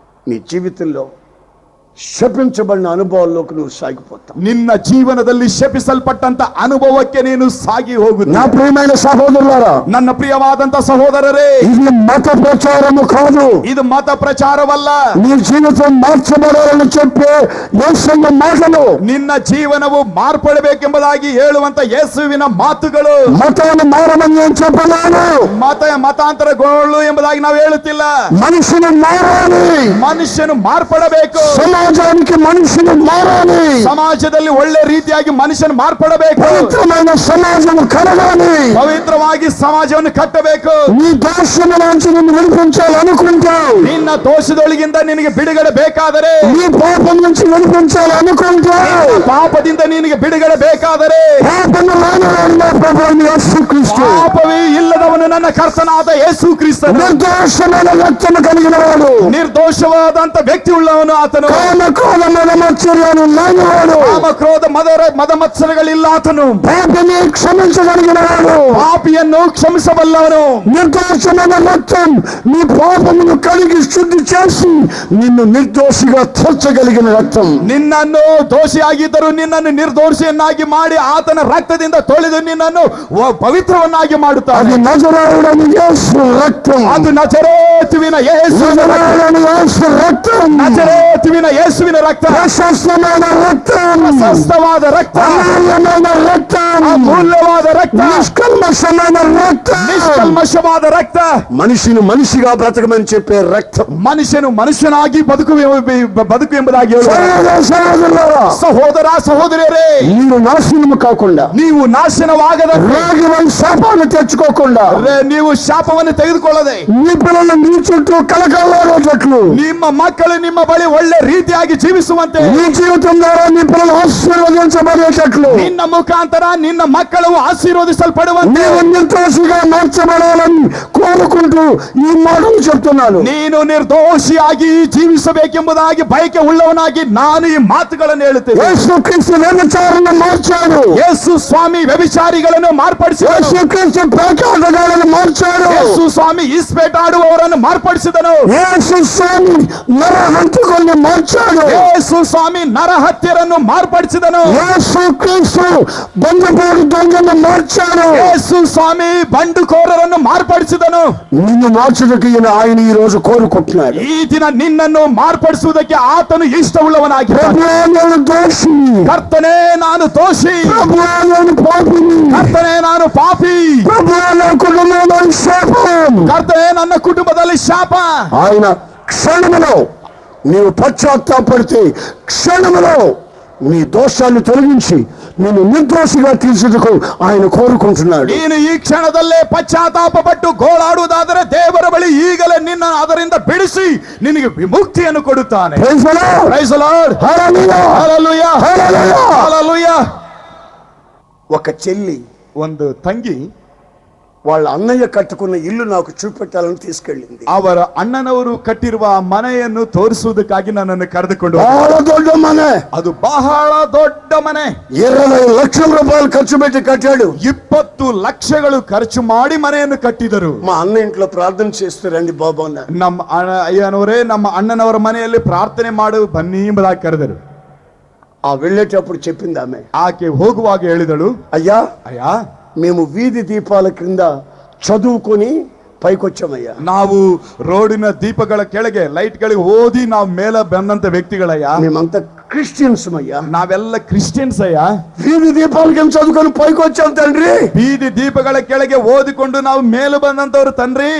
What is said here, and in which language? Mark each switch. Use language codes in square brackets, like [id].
[te] నీ జీవితంలో [kn] ಶಪಿಸಬಡಿನ [te] అనుభవాల్లోకి నువ్వు సాగిపోతావు. [kn] ನಿನ್ನ ಜೀವನದಲ್ಲಿ ಶಪಿಸಲ್ಪಟ್ಟಂತ ಅನುಭವಕ್ಕೆ ನೀನು ಸಾಗಿ ಹೋಗುತ್ತೀಯ. [te] నా ప్రియమైన సహోదరులారా, [kn] ನನ್ನ ಪ್ರಿಯವಾದಂತ ಸಹೋದರರೇ, [te] ఇది మత ప్రచారము కాదు. [kn] ಇದು ಮತ ಪ್ರಚಾರವಲ್ಲ. [te] నీ జీవితం మార్చబడాలని చెప్పే యేసయ్య మాటలు, [kn] ನಿನ್ನ ಜೀವನವು ಮಾರ್ಪಡಬೇಕೆಂಬುದಾಗಿ ಹೇಳುವಂತ ಯೇಸುವಿನ ಮಾತುಗಳು. [te] మతాన్ని మారమని నేను చెప్పలేను. [kn] ಮತಾಂತರಗೊಳ್ಳು ಎಂಬುದಾಗಿ ನಾವು ಹೇಳುತ್ತಿಲ್ಲ. [te] మనుషులు మారాలి, [kn] ಮನುಷ್ಯನು ಮಾರ್ಪಡಬೇಕು. [te] సమాజానికి మనిషిని మారాలి, [kn] ಸಮಾಜದಲ್ಲಿ ಒಳ್ಳೆ ರೀತಿಯಾಗಿ ಮನುಷ್ಯನು ಮಾರ್ಪಡಬೇಕು, [te] పవిత్రమైన సమాజం కలగాలి. [kn] ಪವಿತ್ರವಾಗಿ ಸಮಾಜವನ್ನು ಕಟ್ಟಬೇಕು. [te] నీ దోషములోంచి నిన్ను విడిపించాలనుకుంటే, [kn] ನಿನ್ನ ದೋಷದೊಳಗಿಂದ ನಿನಗೆ ಬಿಡುಗಡೆ ಬೇಕಾದರೆ, [te] నీ పాపం నుంచి విడిపించాలనుకుంటే, [kn] ಪಾಪದಿಂದ ನಿನಗೆ ಬಿಡುಗಡೆ ಬೇಕಾದರೆ, [te] పాపము లేనివాడు ప్రభువైన యేసుక్రీస్తు, [kn] ಪಾಪವೇ ಇಲ್ಲದವನು ನನ್ನ ಕರ್ತನಾದ ಯೇಸು ಕ್ರಿಸ್ತನು, [te] నిర్దోషమైన రక్తము కలిగిన వాడు, [kn] ನಿರ್ದೋಷವಾದಂತ ವ್ಯಕ್ತಿ ಉಳ್ಳವನು ಆತನು, [te] కామ క్రోధ మదమత్సర్యాలు లేనివాడు, [kn] ಕಾಮ ಕ್ರೋಧ ಮದ ಮತ್ಸರಗಳಿಲ್ಲ ಆತನು, [te] పాపని క్షమించగలిగిన వాడు, [kn] ಪಾಪಿಯನ್ನು ಕ್ಷಮಿಸಬಲ್ಲವನು. [te] నిర్దోషమైన రక్తం నీ పాపమును కడిగి శుద్ధి చేసి నిన్ను నిర్దోషిగా తీర్చగలిగిన రక్తం. [kn] ನಿನ್ನನ್ನು ದೋಷಿಯಾಗಿದ್ದರೂ ನಿನ್ನನ್ನು ನಿರ್ದೋಷಿಯನ್ನಾಗಿ ಮಾಡಿ ಆತನ ರಕ್ತದಿಂದ ತೊಳೆದು ನಿನ್ನನ್ನು ಪವಿತ್ರವನ್ನಾಗಿ ಮಾಡುತ್ತಾನೆ. [te] అది నజరేయుడైన యేసు రక్తం, [kn] ಅದು ನಜರೇತುವಿನ ಯೇಸುವಿನ ರಕ್ತ, [te] నజరేయుడైన యేసు రక్తం, [kn] ನಜರೇತುವಿನ ಯೇಸುವಿನ ರಕ್ತ, [te] ప్రశస్తమైన రక్తం, [kn] ಪ್ರಶಸ್ತವಾದ ರಕ್ತ, [te] అమూల్యమైన రక్తం, [kn] ಅಮೂಲ್ಯವಾದ ರಕ್ತ, [te] నిష్కల్మషమైన రక్తం, [kn] ನಿಷ್ಕಲ್ಮಶವಾದ ರಕ್ತ, [te] మనిషిని మనిషిగా బ్రతకమని చెప్పే రక్తం. [kn] ಮನುಷ್ಯನು ಮನುಷ್ಯನಾಗಿ ಬದುಕು ಎಂಬುದಾಗಿ ಹೇಳುವ [te] సహోదరులారా, [kn] ಸಹೋದರ ಸಹೋದರಿಯರೇ, [te] మీరు నాశనము కాకుండా, [kn] ನೀವು ನಾಶನವಾಗದ, [te] రోగివై శాపాన్ని తెచ్చుకోకుండా, [kn] ನೀವು ಶಾಪವನ್ನು ತೆಗೆದುಕೊಳ್ಳದೆ, [te] నీ పిల్లలు నీ చుట్టూ కలకలాడేటట్లు, [kn] ನಿಮ್ಮ మಕ್ಕಳು ನಿಮ್ಮ ಬಳಿ ಒಳ್ಳೆ ರೀತಿಯಾಗಿ ಜೀವಿಸುವಂತೆ, [te] నీ జీవితం ద్వారా నీ పిల్లలు ఆశీర్వదించబడేటట్లు, [kn] ನಿನ್ನ ಮುಖಾಂತರ ನಿನ್ನ ಮಕ್ಕಳು ಆಶೀರ್ವದಿಸಲ್ಪಡುವಂತೆ [te] నీవు నిర్దోషిగా మార్చబడాలని కోరుకుంటూ ఈ మాటలు చెప్తున్నాను. [kn] ನೀನು ನಿರ್ದೋಷಿಯಾಗಿ ಜೀವಿಸಬೇಕೆಂಬುದಾಗಿ ಬಯಕೆ ಉಳ್ಳವನಾಗಿ ನಾನು ಈ ಮಾತುಗಳನ್ನು ಹೇಳುತ್ತೇನೆ. [te] యేసుక్రీస్తు వ్యభిచారణ మార్చాడు, [kn] ಯೇಸು ಸ್ವಾಮಿ ವ್ಯಭಿಚಾರಿಗಳನ್ನು ಮಾರ್ಪಡಿಸಿದನು, [te] యేసుక్రీస్తు పేకాటగాళ్ళను మార్చాడు, [kn] ಯೇಸು ಸ್ವಾಮಿ ಇಸ್ಪೇಟಾಡುವವರನ್ನು ಮಾರ್ಪಡಿಸಿದನು, [te] యేసు స్వామి నరహంతకుల్ని మార్చాడు, [kn] ಯೇಸು ಸ್ವಾಮಿ ನರಹತ್ಯರನ್ನು ಮಾರ್ಪಡಿಸಿದನು, [te] యేసుక్రీస్తు బంధుపోటు దొంగను మార్చాడు. [kn] ಯೇಸು ಸ್ವಾಮಿ ಬಂಡುಕೋರರನ್ನು ಮಾರ್ಪಡಿಸಿದನು. [te] నిన్ను మార్చుటకు ఆయన ఈ రోజు కోరుకుంటున్నాడు. [kn] ಈ ದಿನ ನಿನ್ನನ್ನು ಮಾರ್ಪಡಿಸುವುದಕ್ಕೆ ಆತನು ಇಷ್ಟವುಳ್ಳವನಾಗಿದ್ದಾನೆ. [te] ప్రభువా నేను దోషి, [kn] ಕರ್ತನೇ ನಾನು ದೋಷಿ, [te] ప్రభువా నేను పాపిని, [kn] ಕರ್ತನೇ ನಾನು ಪಾಪಿ, [te] ప్రభువా నా కుటుంబంలో శాపం. [kn] ಕರ್ತನೇ ನನ್ನ ಕುಟುಂಬದಲ್ಲಿ ಶಾಪ. [te] ఆయన క్షణములో నీవు పశ్చాత్తాపడితే క్షణములో నీ దోషాన్ని తొలగించి నిన్ను నిర్దోషిగా తీర్చుటకు ఆయన కోరుకుంటున్నాడు. [kn] ನೀನು ಈ ಕ್ಷಣದಲ್ಲೇ ಪಶ್ಚಾತ್ತಾಪಪಟ್ಟು ಗೋಳಾಡುವುದಾದರೆ ದೇವರ ಬಳಿ ಈಗಲೇ ನಿನ್ನ ಅದರಿಂದ ಬಿಡಿಸಿ ನಿನಗೆ ವಿಮುಕ್ತಿಯನ್ನು ಕೊಡುತ್ತಾನೆ. [en] Praise the Lord. Praise the Lord. Hallelujah. Hallelujah. Hallelujah. Hallelujah. [te] ఒక చెల్లి [kn] ಒಂದು ತಂಗಿ [te] వాళ్ళ అన్నయ్య కట్టుకున్న ఇల్లు నాకు చూపెట్టాలని తీసుకెళ్ళింది. [kn] ಅವರ ಅಣ್ಣನವರು ಕಟ್ಟಿರುವ ಮನೆಯನ್ನು ತೋರಿಸುವುದಕ್ಕಾಗಿ ನನ್ನನ್ನು ಕರೆದುಕೊಂಡು బహಳ దొడ్డ మనే, ಅದು ಬಹಳ ದೊಡ್ಡ ಮನೆ, [te] 20 లక్షల రూపాయలు ఖర్చు పెట్టి కట్టాడు. [kn] 20 ಲಕ್ಷಗಳು ಖರ್ಚು ಮಾಡಿ ಮನೆಯನ್ನು ಕಟ್ಟಿದರು. [te] మా అన్న ఇంట్లో ప్రార్థన చేస్తారండి బాబు అన్న. [kn] ನಮ್ಮ ಅಯ್ಯನವರೇ ನಮ್ಮ ಅಣ್ಣನವರ ಮನೆಯಲ್ಲಿ ಪ್ರಾರ್ಥನೆ ಮಾಡು ಬನ್ನಿ ಎಂಬುದಾಗಿ ಕರೆದರು. [te] ఆ వెళ్ళేటప్పుడు చెప్పింది ఆమె, [kn] ಆಕೆ ಹೋಗುವಾಗ ಹೇಳಿದಳು, [te] అయ్యా [kn] ಅಯ್ಯ [te] మేము వీధి దీపాల క్రింద చదువుకొని పైకొచ్చామయ్యా. [kn] ನಾವು ರೋಡಿನ ದೀಪಗಳ ಕೆಳಗೆ ಲೈಟ್ ಗಳಿಗೆ ಓದಿ ನಾವು ಮೇಲೆ ಬಂದಂತ ವ್ಯಕ್ತಿಗಳಯ್ಯ. [te] మేమంతా క్రిస్టియన్స్ అయ్యా. [kn] ನಾವೆಲ್ಲ ಕ್ರಿಶ್ಚಿಯನ್ಸ್ ಅಯ್ಯ. [te] వీధి దీపాల కింద చదువుకొని పైకొచ్చాం తండ్రి. [kn] ಬೀದಿ ದೀಪಗಳ ಕೆಳಗೆ ಓದಿಕೊಂಡು ನಾವು ಮೇಲೆ ಬಂದಂತವ್ರು ತಂದ್ರಿ.